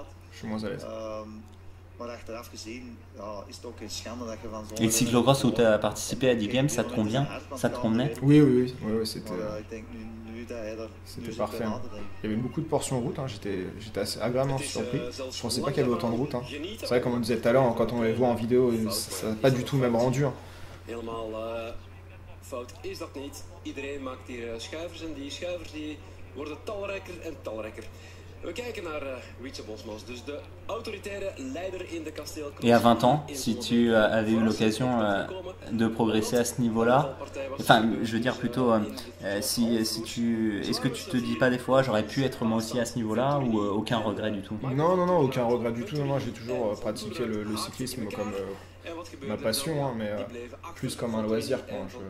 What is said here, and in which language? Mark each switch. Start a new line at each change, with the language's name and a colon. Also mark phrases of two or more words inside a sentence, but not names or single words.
French: Et le cyclocross où tu as participé à 10 Games, ça te convient? Ça te convenait? Oui, c'était parfait. Hein. Il y avait beaucoup de portions route, hein. J'étais assez agréablement surpris. Je pensais pas qu'il y avait autant de route. Hein. C'est vrai, comme on disait tout à l'heure, quand on les voit en vidéo, ça n'a pas du tout le même rendu. Hein.
Dutch: Fout is dat niet. Iedereen maakt hier schuivers en die schuivers die worden talrijker en talrijker. We kijken naar Wietse Bosmans, dus de autoritaire leider in de kasteelcross.
French: Et à 20 ans, si tu avais eu l'occasion de progresser à ce niveau-là, enfin, je veux dire plutôt, est-ce que tu te dis pas des fois, j'aurais pu être moi aussi à ce niveau-là ou aucun regret du tout? Non, aucun regret du tout. Non, j'ai toujours pratiqué le cyclisme ma passion, hein, mais plus comme un loisir, quoi.